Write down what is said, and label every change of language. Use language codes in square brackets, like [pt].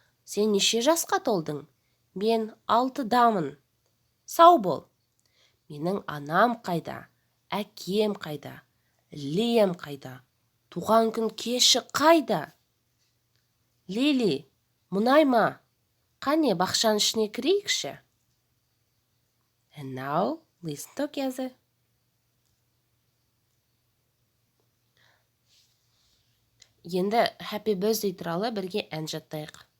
[kk] Сен неше жасқа толдың? Мен 6-дамын. Сау бол. Менің анам қайда? Әкем қайда? Лиам қайда? Туған күн кеші қайда? Лили, мұнай ма? Қане бақшаның ішіне кірейікші? [en] And now, listen together. [kk] Енді Happy Birthday туралы бірге ән жаттайық.